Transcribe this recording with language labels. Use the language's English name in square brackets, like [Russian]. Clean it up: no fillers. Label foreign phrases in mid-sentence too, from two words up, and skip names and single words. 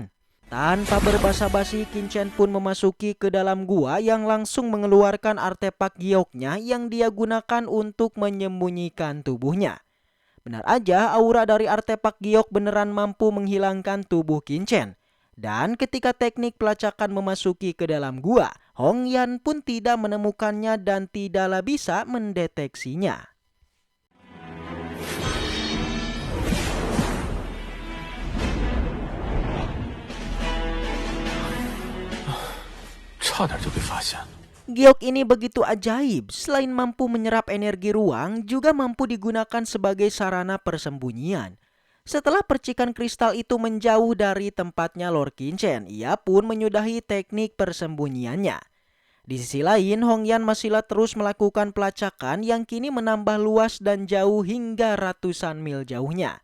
[Indonesian] Tanpa berbasa-basi, Qingchen pun memasuki ke dalam gua yang langsung mengeluarkan artefak gioknya yang dia gunakan untuk menyembunyikan tubuhnya. Benar aja aura dari artefak giok beneran mampu menghilangkan tubuh Qingchen. Dan ketika teknik pelacakan memasuki ke dalam gua, Hong Yan pun tidak menemukannya dan tidaklah bisa mendeteksinya. [Chinese] 差点就被发现了。 [Indonesian] Giok ini begitu ajaib, selain mampu menyerap energi ruang, juga mampu digunakan sebagai sarana persembunyian. Setelah percikan kristal itu menjauh dari tempatnya Lord Qingchen, ia pun menyudahi teknik persembunyiannya. Di sisi lain, Hong Yan masihlah terus melakukan pelacakan yang kini menambah luas dan jauh hingga ratusan mil jauhnya.